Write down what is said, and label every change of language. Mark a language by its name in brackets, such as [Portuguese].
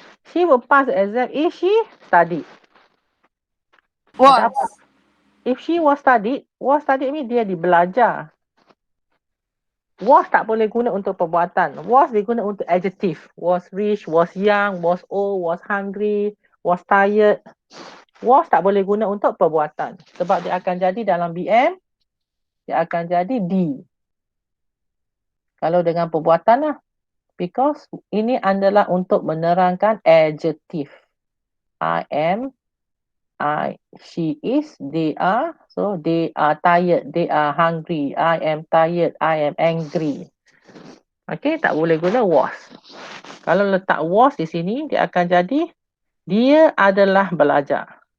[English] She will pass the exam if she studied. Was. If she was studied [Malay] ni dia belajar. Was tak boleh guna untuk perbuatan. Was diguna untuk adjective. [English] Was rich, was young, was old, was hungry, was tired. [Malay] Was tak boleh guna untuk perbuatan. Sebab dia akan jadi dalam BM, dia akan jadi D. Kalau dengan perbuatan lah. Because ini adalah untuk menerangkan adjective. [English] I am, she is, they are. So, they are tired, they are hungry. I am tired, I am angry. Okay, [Malay] tak boleh guna [English] was. [Malay] Kalau letak was di sini, dia akan jadi dia adalah belajar.